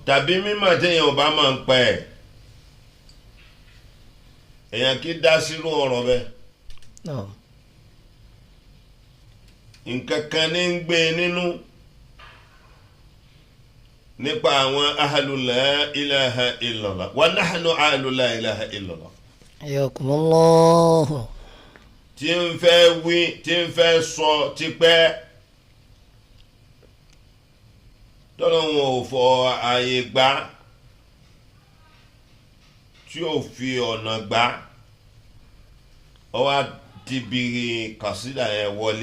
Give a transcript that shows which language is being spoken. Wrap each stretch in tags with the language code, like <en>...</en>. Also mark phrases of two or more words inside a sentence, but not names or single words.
<yo>àbí mímọ̀ téèyàn ò bá máa ń pẹ́ èèyàn kì í dá sírú ọ̀rọ̀ bẹ́ẹ̀. nǹkan kan ní ń gbé nínú nípa àwọn</yo> <ar>أهل لا إله إلا الله ونحن أهل لا إله إلا الله.</ar> <yo>Ayakumullah. tí ń fẹ́ wí tí ń fẹ́ sọ tipẹ́ tọ́lọ́ wọn ò fọ ààyè gbà tí ò fi ọ̀nà gbà ọ wá ti bi kàsídà yẹn wọlé.</yo>